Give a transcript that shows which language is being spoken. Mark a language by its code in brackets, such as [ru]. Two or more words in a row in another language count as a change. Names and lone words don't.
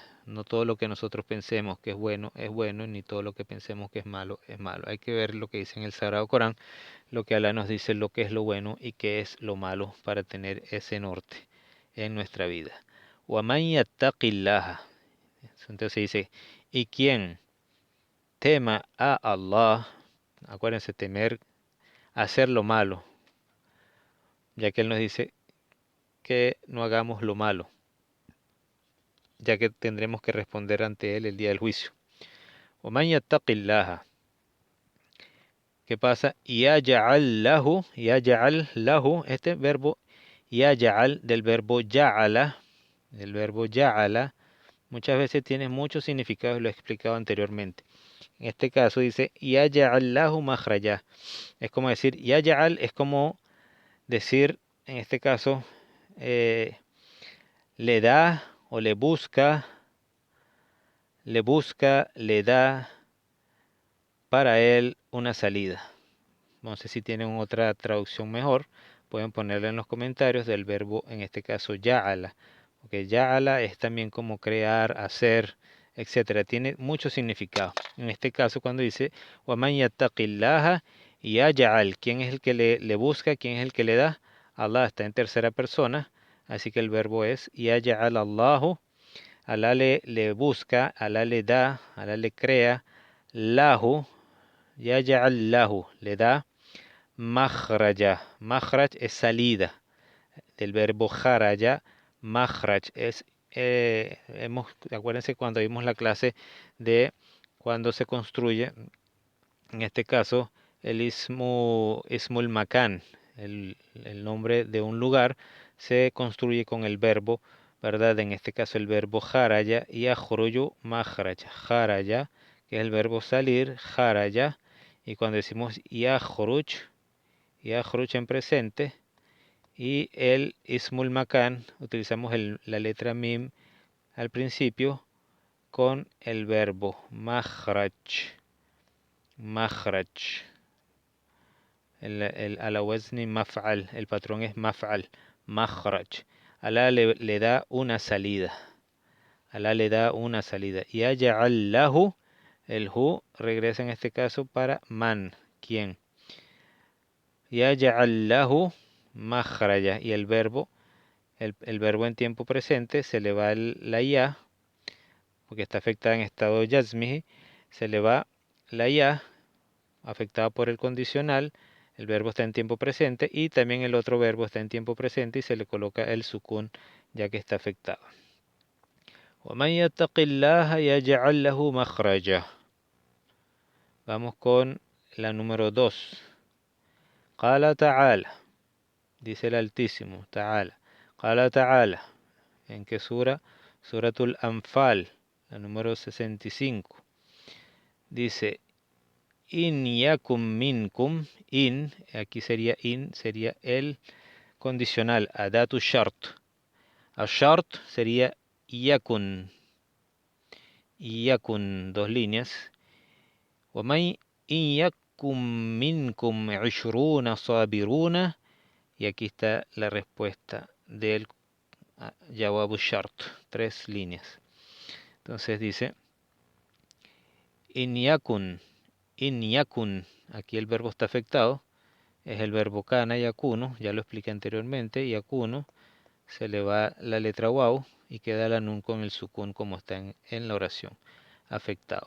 [es] No todo lo que nosotros pensemos que es bueno, ni todo lo que pensemos que es malo, es malo. Hay que ver lo que dice en el Sagrado Corán, lo que Allah nos dice, lo que es lo bueno y qué es lo malo, para tener ese norte en nuestra vida. [ar] وَمَنْ يَتَّقِ اللَّهَ, [es] entonces dice, y quien tema a Allah, acuérdense, temer, hacer lo malo, ya que Él nos dice que no hagamos lo malo, ya que tendremos que responder ante Él el día del juicio. [ar] وَمَنْ يَتَّقِ اللَّهَ, [es] ¿qué pasa? [ar] يَجْعَلْ lahu, [es] este verbo يَجْعَلْ, del verbo ya'ala, muchas veces tiene muchos significados, lo he explicado anteriormente. En este caso dice [ar] يَجْعَلْ لَهُ مَخْرَجًا, [es] es como decir, يَجْعَلْ es como decir, en este caso, le da o le busca, le da para él una salida. No sé si tienen otra traducción mejor, pueden ponerla en los comentarios, del verbo, en este caso, ya'ala. Porque ya'ala es también como crear, hacer, etcétera. Tiene mucho significado. En este caso, cuando dice, [ar] وَمَنْ يَتَّقِ اللَّهَ يَجْعَلْ, [es] ¿quién es el que le busca? ¿Quién es el que le da? Allah está en tercera persona, así que el verbo es [ar] يَجْعَلَ اللَّهُ, [es] Allah le busca, Allah le da, Allah le crea, lahu, [ar] يَجْعَلْ لَهُ, [es] le da, makhraja. Makhraj es salida. Del verbo kharaja, makhraj es, acuérdense cuando vimos la clase de cuando se construye, en este caso, el [ar] اسم المكان, [es] el nombre de un lugar, se construye con el verbo, ¿verdad? En este caso el verbo kharaja y [ar] أخرج مخرج. [es] Kharaja, que es el verbo salir, kharaja, y cuando decimos yakhruj en presente, y el ismul makan, utilizamos la letra mim al principio con el verbo makhraj, makhraj, [ar] على وزن مفعل, [es] el patrón es maf'al, makhraj. Allah le da una salida, Allah le da una salida. [ar] يجعل له, [es] el hu regresa en este caso para man, ¿quién? [ar] يجعل له مخرجا, [es] y el verbo en tiempo presente se le va la ya, porque está afectada en estado de yazmihi, se le va la ya, afectada por el condicional, el verbo está en tiempo presente, y también el otro verbo está en tiempo presente y se le coloca el sukun, ya que está afectado. [ar] وَمَنْ يَتَّقِ اللَّهَ يَجْعَلْ لَهُ مَخْرَجًا. [es] Vamos con la número 2. [ar] قال تعالى, [es] dice el Altísimo, [ar] تعالى. قال تعالى, [es] ¿en qué sura? Suratul Anfal, la número 65. Dice, [ar] إن يكن منكم إن, [es] aquí sería in, sería el condicional, [ar] أداة شرط. [es] Ashart sería [ar] يكن يكن, [es] dos líneas. [ar] وَمَنْ إِنْ يَكُنْ مِنْكُمْ 20 صَابِرُونَ. [es] Y aquí está la respuesta del [ar] جواب الشرط, [es] 3 líneas. Entonces dice, [ar] إن يكن, [es] aquí el verbo está afectado, es el verbo [ar] كان يكون, [es] ya lo expliqué anteriormente, yakuno, se le va la letra waw y queda la nun con el sukun como está en la oración, afectado.